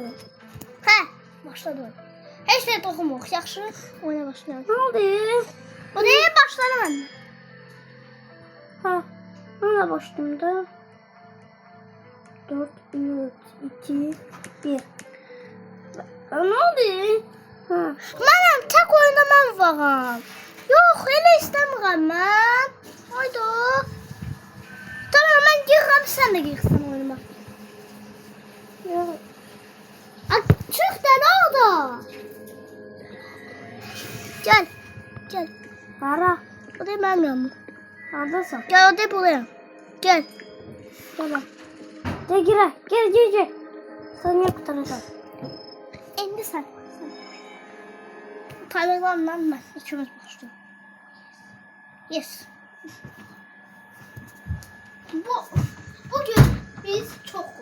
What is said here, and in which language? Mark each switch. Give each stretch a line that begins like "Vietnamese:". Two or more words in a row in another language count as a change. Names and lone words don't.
Azerbaijani: Başladı oyun. Heç nə toxunmuq. Yaxşı. Oyuna başlayalım.
Turkish: Ne oldu ya? O neye başladı ben? Ha. Nerede başladım da? 4, 3, 2, 1. Ne oldu ya? Ha.
Azerbaijani: Mənəm tək oyunda mən varam. Yox, elə istəmirəm mən. Hayda. Tamam mən girirəm, sən də girirsən oyunuma.
Turkish: Yok.
Azerbaijani: Çıx da nə oldu? Gel.
Turkish: Ara.
Azerbaijani: O da mənim yanımda.
Turkish: Neredesin? Gel o da buraya. Gel. Gel. Gel. Sen niye kurtaracaksın?
Azerbaijani: İndi sən. Tanrılarla mən ikimiz başlayalım.
Turkish: Yes. Bugün biz çok